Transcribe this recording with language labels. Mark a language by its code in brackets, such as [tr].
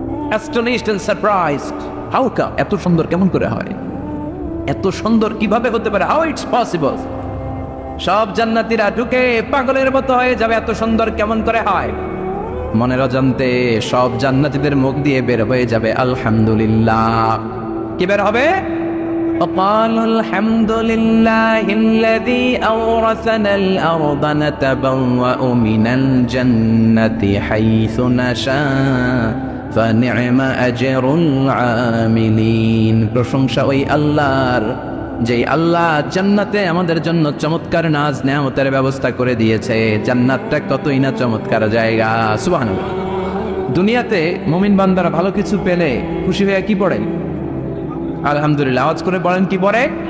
[en] astonished and surprised, how come, [bn] এত সুন্দর কেমন করে হয়, এত সুন্দর কিভাবে হতে পারে, [en] How it's possible. [bn] সব জান্নাতীরা ঢুকে পাগলের মতো হয়ে যাবে, এত সুন্দর কেমন করে হয়। মনের অজান্তে সব জান্নাতীদের মুখ দিয়ে বের হয়ে যাবে আলহামদুলিল্লাহ। কি বের হবে? [ar] وقالوا الحمد لله الذي أورثنا الأرض نتبوأ من الجنة حيث نشاء فنعم أجر العاملين। [bn] প্রশংসা ওই আল্লাহর, যে আল্লাহ জান্নাতে আমাদের জন্য চমৎকার নাজ নেয়ামতের ব্যবস্থা করে দিয়েছে। জান্নাতটা কতই না চমৎকার জায়গা, সুবহানাল্লাহ। দুনিয়াতে মুমিন বান্দারা ভালো কিছু পেলে খুশি হয়ে কি পড়ে? আলহামদুলিল্লাহ। আওয়াজ করে বলেন কি পড়ে?